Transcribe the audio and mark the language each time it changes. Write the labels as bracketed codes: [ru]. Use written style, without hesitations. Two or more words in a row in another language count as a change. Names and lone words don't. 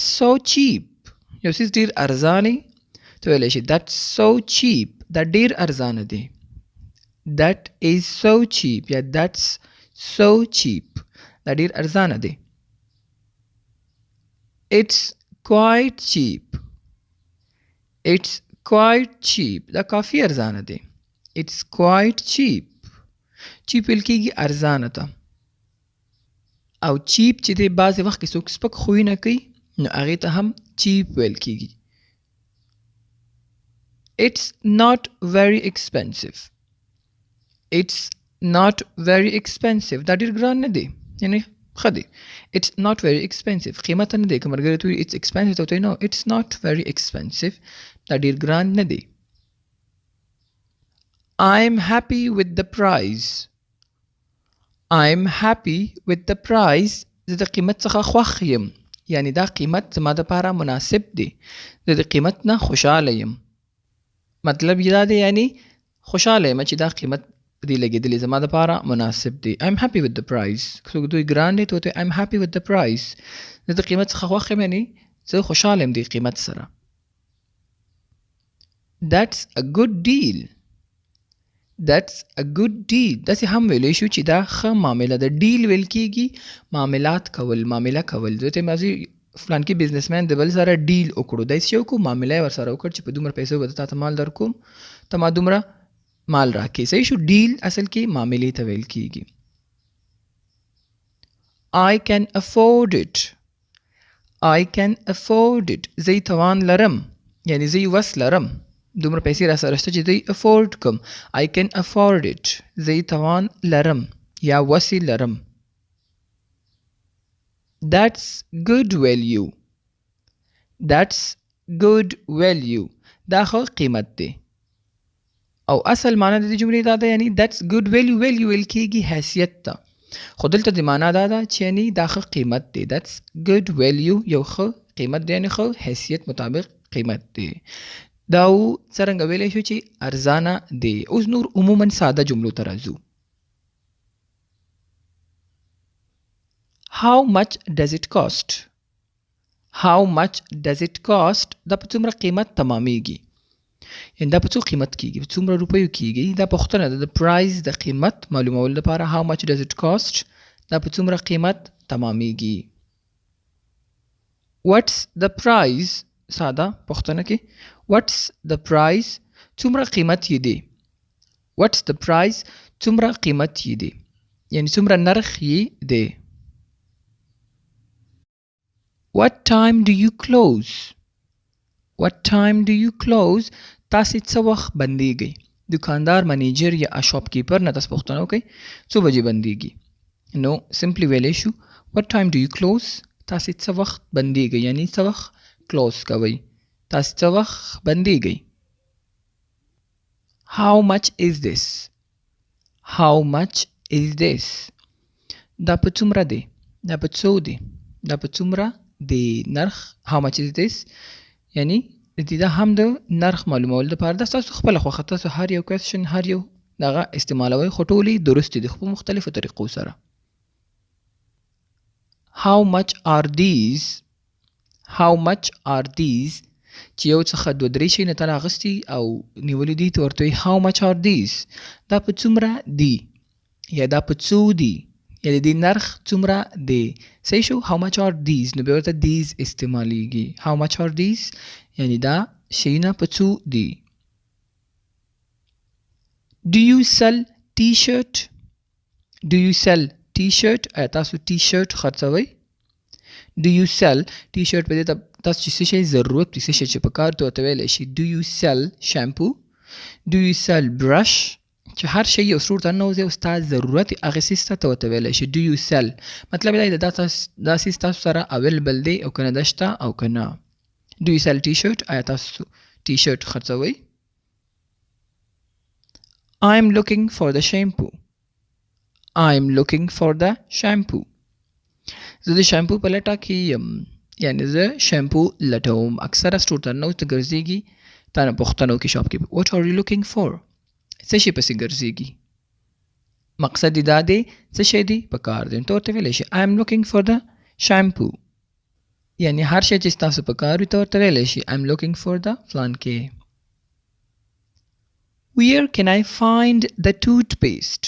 [ps] یو څیز ډېر ارزانه ته ویلی شي [en] that's so cheap [ps] دا ډیر ارزانه دی [en] that is so cheap [ps] یا [en] that's so cheap [ps] دا ډیر ارزانه دی [en] it's quite cheap it's quite cheap [ps] دا کافی ارزانه دی [en] it's quite cheap cheap [ps] ویل کېږي ارزانه ته او cheap چې دی بعضې وخت کې څوک سپک خویونه کوي نو هغې ته هم cheap ویل کېږي [en] it's not very expensive it's not very expensive [ps] دا ډېر ګران نه دی یعنې ښه دی [en] it's not very expensive [ps] قیمت نه دی که ملګري ته [en] it's expensive [ps] ته ورته [en] no it's not very expensive [ps] دا ډېر ګران نه دی [en] I'm happy with the price I'm happy with the price [ps] زه د قیمت څخه خوښ یم یعنی دا قیمت زما دپاره مناسب دی زه د قیمت نه خوشحاله یم مطلب یې دا دی یعنی خوشحاله یم چې دا قیمت په دې لګېدلی زما دپاره مناسب دی [en] I'm happy with the price [ps] څوک دوی ګران دی ته ورته [en] I'm happy with the price [ps] زه د قیمت څخه خوښ یم یعنی زه خوشحاله یم دې قیمت سره [en] That's a good deal That's a good deal [ps] داسې هم ویلی شو چې دا ښه معامله ده ډیل ویل کېږي معاملات کول معامله کول زه ته مازې فلانکي بزنسمین د بل سره ډیل وکړو داسې یې وکړو معامله یې ورسره وکړ چې په دومره پیسو به تا ته مال در کوم ته ما دومره مال راکې صحیح شو ډیل اصل کې معاملې ته ویل کېږي [en] I can afford it I can afford it [ps] زه یې توان لرم یعنی زه یې وس لرم دومره پیسې را سره شته چې زه یې افورډ کړم [en] I can afford it [ps] زه یې توان لرم یا وس یې لرم [en] That's good value That's good value [ps] دا ښه قیمت دی او اصل معنی د دې جملې دا ده یعنی [en] that's good value value [ps] ویل کېږي حیثیت ته خو دلته د معنا دا ده چې یعنی دا ښه قیمت دی [en] that's good value [ps] یو ښه قیمت دی یعنی ښه حیثیت مطابق قیمت دی دا څرنګه ویلی شو چې ارزانه دی اوس نور عموما ساده جملو ته راځو [en] How much does it cost How much does it cost [ps] دا په څومره قیمت تمامیږي یعنی دا په څو قیمت کېږي په څومره روپیو کېږي دا پوښتنه ده د پرایز د قیمت معلومولو لپاره [en] How much does it cost [ps] دا په څومره قیمت تمامیږي [en] What's the price [ps] ساده پوښتنه کې [en] What's the price [ps] څومره قیمت یې دی [en] What's the price [ps] څومره قیمت یې دی یعنی څومره نرخ یې دی [en] What time do you close What time do you close [ps] تاسې څه وخت بندېږئ دکاندار منیجر یا [en] shop keeper [ps] نه تاسو پوښتنه وکړئ څو بجې بندېږي نو سمپلی ویلی شو [en] What time do you close [ps] تاسې څه وخت بندېږئ یعنی څه وخت کلوز کوئ تاسې څه وخت بندېږئ [en] How much is this How much is this [ps] دا په څومره دی دا په څو دی دا په څومره دی نرخ [en] How much is this [ps] یعنی دا هم د نرخ معلومولو لپاره دا ستاسو خپله خوښه تاسو هر یو کوېسچن هر یو دغه استعمالوئ خو ټولې درستې دي خو په مختلفو طریقو سره [en] How much are these How much are these [ps] چې یو څخه دوه درې شی نه تا راغستي او نیولي دي ته ورته وایي [en] How much are these [ps] دا په څومره دي یا دا په څو دي یا د دې نرخ څومره دی صحیح شو [en] How much are these [ps] نو بیا ورته these استعمالیږي [en] How much are these [ps] یعنی دا شیونه په څو دي [en] Do you sell t-shirt Do you sell t-shirt [ps] آیا تاسو t-shirt خرڅوئ [en] Do you sell t-shirt [ps] په دې تاسو چې څه شی ضرورت وي څه شی چې په کار ته ورته ویلی شي [en] Do you sell shampoo Do you sell brush [ps] چې هر شی یو سرور ته ننوځي او ستا ضرورت یې هغې څیز ته ورته ویلی شي [en] Do you sell [ps] مطلب یې دا دا څیز تاسو سره اویلیبل دی او که نه ده شته او که نه [en] Do you sell t-shirt [ps] آیا تاسو t-shirt خرڅوئ [en] I'm looking for the shampoo I'm looking for the shampoo [ps] زه د شامپو په لټه کې یم یعنی زه شامپو لټوم اکثره سټور ته ننوځي ته ګرځېږي تا نه پوښتنه وکړي شاپ کې [en] What are you looking for [ps] څه شي پسې ګرځېږي مقصد یې دا دی څه شی دی په کار دی ته ورته ویلی شي [en] I am looking for the shampoo [ps] یعنی هر شی چې ستاسو په کار وي ته ورته ویلی شي [en] I am looking for the [ps] فلانکې [en] Where can I find the toothpaste?